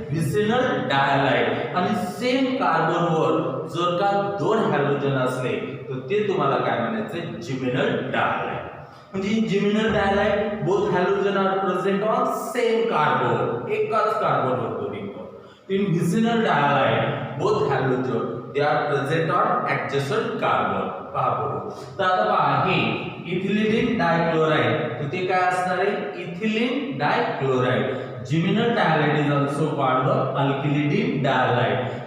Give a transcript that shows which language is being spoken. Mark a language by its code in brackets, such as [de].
[mr] Vicinal डायहॅलाइड. आणि same कार्बनवर जर का 2 हॅलोजन असले तर ते तुम्हाला काय म्हणायचे? [en] Geminal dihalide. म्हणजे geminal dihalide both halogen are present on same carbon, [mr] एकाच कार्बनवर दोन्ही. [en] In vicinal dihalide, both halogen they are present on adjacent carbon. [mr] पहा, तर आता पहा हे इथिलीन डायक्लोराइड, तर ते काय असणार आहे? Ethylene डायक्लोराइड. [en] Geminal dihalide is also called the alkylidene dihalide.